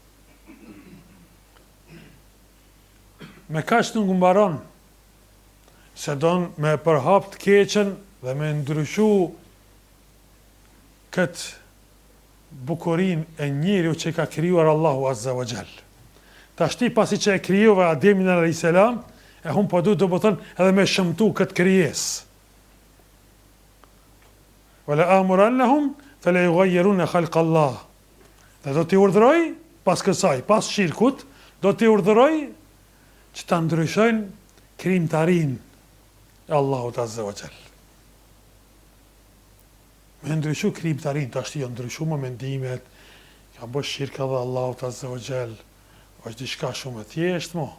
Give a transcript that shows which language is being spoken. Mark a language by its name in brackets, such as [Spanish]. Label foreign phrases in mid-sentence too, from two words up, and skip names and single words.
[Albanian] Me kaq nuk mbaron, se don me përhap të keqen dhe me ndryshu këtë bukurin e njeriu që ka krijuar Allahu [Arabic] عز وجل. [Albanian] Tashti pasi që e krijova Ademin [Arabic] عليه السلام, [Albanian] e hun po du të bëton edhe me shëmtu këtë krijesë. [Arabic] ولآمرنهم فليغيرن خلق الله. [Albanian] Dhe do t'i urdhëroj pas kësaj, pas shirkut, do t'i urdhëroj që ta ndryshojnë krijimtarinë e Allahut [Arabic] عز وجل. [Albanian] Me ndryshu krijimtarinë, tash jo ndryshu më mendimet, ka bërë shirk edhe Allahut [Arabic] عز وجل, [Albanian] është diçka shumë e thjeshtë mo.